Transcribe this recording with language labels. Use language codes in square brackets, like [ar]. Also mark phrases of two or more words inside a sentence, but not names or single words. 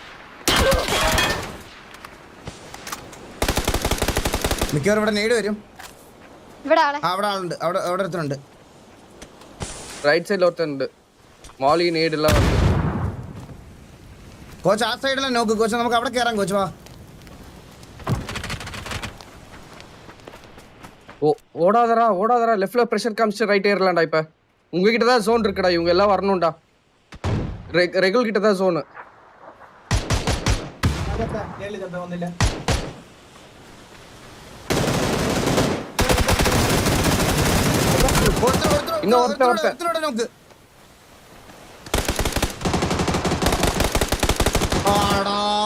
[ml] മിക്കവാറും ഇവിടെ നേട് വരും. ഇവിടെ ആളെ അവിടെ ആളുണ്ട്, അവിടെ ഒരുത്തനുണ്ട്. റൈറ്റ് സൈഡിൽ ഒരുത്തനുണ്ട്. മോളി നീഡ് എല്ലാം ഉണ്ട്. കോച്ച് ആ സൈഡിലെ നോക്ക് കോച്ച്, നമുക്ക് അവിടെ കയറാം കോച്ച് വാ. [ta] ஓடாதரா லெஃப்ட்ல பிரஷர் காமிச்சு ரைட் ஏறலாம்டா. இப்ப உங்ககிட்ட தான் ஜோன் இருக்குடா, இவங்க எல்லாம் வரணும்டா. ரெகுல் கிட்ட தான் ஜோன். [ml] ഒന്നില്ല ഒരുത്തനോട് നോക്ക്. ആടാ